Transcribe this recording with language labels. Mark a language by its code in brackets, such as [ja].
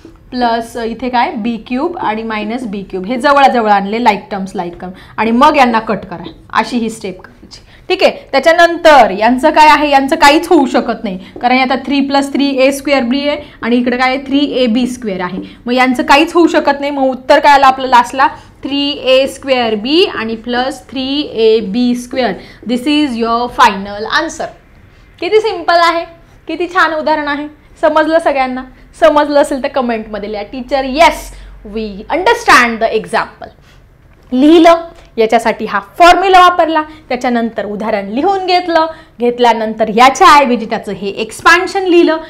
[mr] Plus इथे काय b³ आणि -b³, हे जवळजवळ आणले, लाईक टर्म्स आणि मग यांना कट करा. अशी ही स्टेप करायची. ठीक आहे. त्याच्यानंतर यांचं काय आहे? यांचं काहीच होऊ शकत नाही, कारण आता 3 + 3a² b आहे आणि इकडे काय 3ab² आहे. मग यांचं काहीच होऊ शकत नाही. मग उत्तर काय आलं आपलं लास्टला? 3a² b आणि plus 3ab². [en] This is your final answer. [mr] किती सिंपल आहे, किती छान उदाहरण आहे. समजलं सगळ्यांना? समजलं असेल तर कमेंटमध्ये लिहा, [en] Teacher yes we understand the example. [mr] लिहिलं, याच्यासाठी हा फॉर्म्युला वापरला. त्याच्यानंतर उदाहरण लिहून घेतल्यानंतर याच्या ऐवजी त्याचं हे एक्सपान्शन लिहिलं.